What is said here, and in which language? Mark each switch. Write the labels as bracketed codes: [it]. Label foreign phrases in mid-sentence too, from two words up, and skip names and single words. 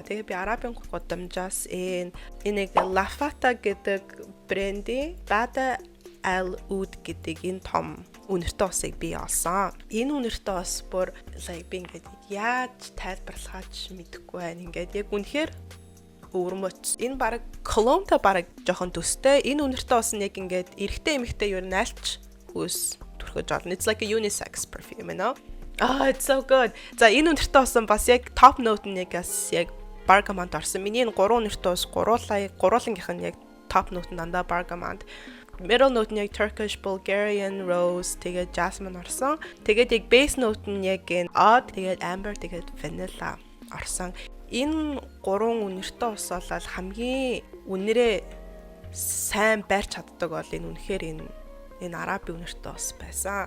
[mn] Тэгээ би арабын гудамжаас энэ Lafata гэдэг брендийн Bada Al Oud гэдэг энэ том үнэртэй усыг би олсон. Энэ үнэртэй ус бүр би ингээд яаж тайлбарлахаач мэдэхгүй байна. Ингээд яг үнэхээр өвөрмөц. Энэ баг колонтой баг жоохон төстэй. Энэ үнэртэй ус нь яг ингээд эрэгтэй эмэгтэй юу найлч хөөс түрхэж олно. [en] It's like a unisex perfume, you know? It's so good. [mn] За энэ үнэртэй ус бас яг [en] top note [mn] нь яг Bergamot орсон. Миний энэ 3 үнэртэй ус гуруулангийнх нь яг [en] top note [mn] нь дандаа Bergamot. [en] Middle note [mn] нь яг [en] Turkish, Bulgarian, Rose, [mn] тэгээд Jasmine орсон. Тэгээд яг [en] base note [mn] нь яг oud, тэгээд amber, тэгээд vanilla орсон. Энэ 3 үнэртэй ус бол хамгийн үнэрээ сайн барьж чаддаг бол энэ үнэхээр энэ арабын үнэртэй ус байсан.